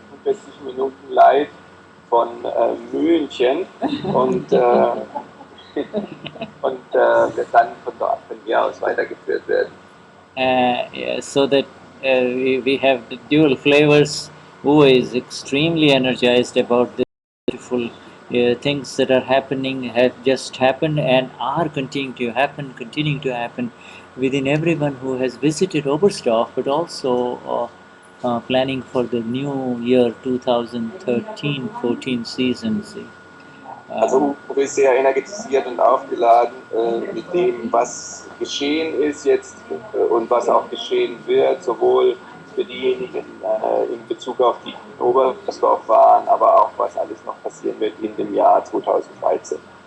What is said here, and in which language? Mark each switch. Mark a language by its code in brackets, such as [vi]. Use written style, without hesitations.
[de] 45 Minuten live von München und wird dann von hier aus weitergeführt werden. [en] Yeah, so that we have the dual flavors. Who is extremely energized about the beautiful things that are happening, have just happened, and are continuing to happen within everyone who has visited Oberstdorf, but also planning for the new year 2013-14 season. [de] Also Uwe ist sehr energetisiert und aufgeladen mit dem, was geschehen ist jetzt und was auch geschehen wird, sowohl für diejenigen in Bezug auf die in Oberstdorf waren, aber auch was alles noch passieren wird in dem Jahr 2013.